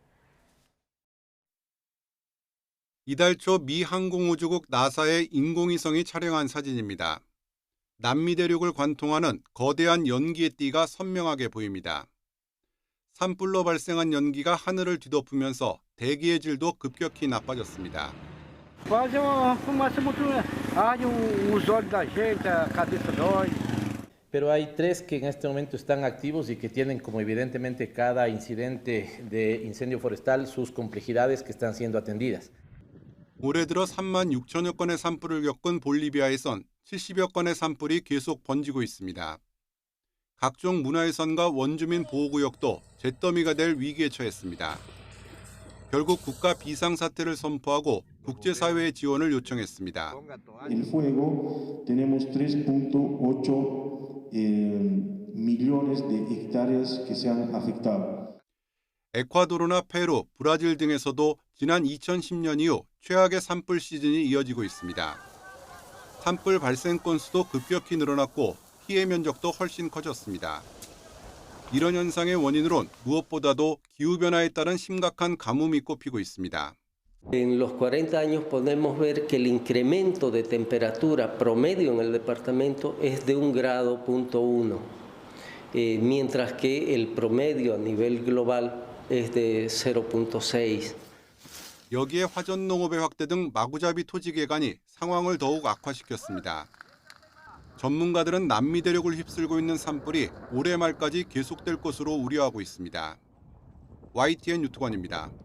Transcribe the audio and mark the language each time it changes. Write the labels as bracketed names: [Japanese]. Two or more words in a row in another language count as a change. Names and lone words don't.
[Korean] 이달 초 미 항공우주국 나사의 인공위성이 촬영한 사진입니다. 남미 대륙을 관통하는 거대한 연기의 띠가 선명하게 보입니다. 산불로 발생한 연기가 하늘을 뒤덮으면서 대기의 질도 급격히 나빠졌습니다. [Spanish] Pero hay 3 que en este momento están activos y que tienen como evidentemente cada incidente de incendio forestal sus complejidades que están siendo atendidas. [Korean] 올해 들어 3만 6천여 건의 산불을 겪은 볼리비아에선 70여 건의 산불이 계속 번지고 있습니다. 각종 문화유산과 원주민 보호구역도 잿더미가 될 위기에 처했습니다. 결국 국가 비상사태를 선포하고 국제사회의 지원을 요청했습니다. [Spanish] El fuego tenemos 3.8 millones de hectáreas que se han afectado. [Korean] 에콰도르나 페루, 브라질 등에서도 지난 2010년 이후 최악의 산불 시즌이 이어지고 있습니다. 산불 발생 건수도 급격히 늘어났고 피해 면적도 훨씬 커졌습니다. 이런 현상의 원인으론 무엇보다도 기후변화에 따른 심각한 가뭄이 꼽히고 있습니다. [Spanish] En los 40 años podemos ver que el incremento de temperatura promedio en el departamento es de 1,1 grados, mientras que el promedio a nivel global es de 0,6. [Korean] 여기에 화전 농업의 확대 등 마구잡이 토지 개간이 상황을 더욱 악화시켰습니다. 전문가들은 남미 대륙을 휩쓸고 있는 산불이 올해 말까지 계속될 것으로 우려하고 있습니다. YTN 유투관입니다.